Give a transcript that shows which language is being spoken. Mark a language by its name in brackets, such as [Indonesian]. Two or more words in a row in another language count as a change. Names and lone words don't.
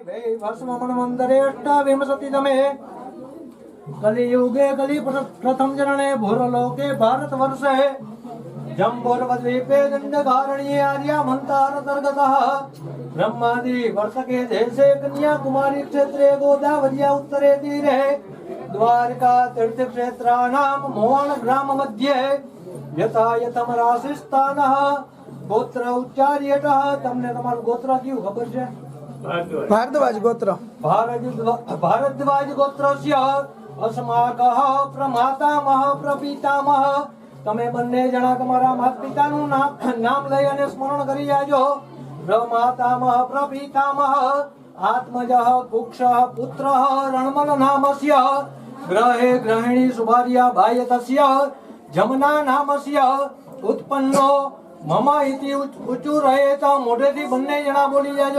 [Sanskrit] भस्ममन मंदरे अष्टाविंशतितमे कलियुगे कलि प्रथम चरणे भूरलोके भारतवर्षे जम्बूर्वद्वीपे दण्डकारण्ये आर्यामन्तारतर्गतः ब्रह्मादि वर्षके देशे कन्याकुमारी क्षेत्रे गोदावर्या उत्तरे तीरे द्वारका तीर्थक्षेत्राणां मोहन ग्राम मध्ये यथायथम राशिस्थानः गोत्र उच्चार्यतः। [Gujarati] તમને તમારું ગોત્ર કયું ખબર છે? ભારદ્વાજ ગોત્ર. [Sanskrit] भारद्वाज गोत्रस्य अस्माकः प्रमातामह प्रपितामह. [Gujarati] તમે બંને જણા તમારા માતા પિતાનું નામ લઈ અને સ્મરણ કરી જાજો. [Sanskrit] प्रमातामह प्रपितामह आत्मजः कुक्षः पुत्रः रणमल नामस्य ग्रहे ग्रहिणी सुभार्या भायतस्य जमना नामस्य उत्पन्नो मम इति [Gujarati] ઉચ્ચુ રહે તો મોઢેથી બંને જણા બોલી જાજો.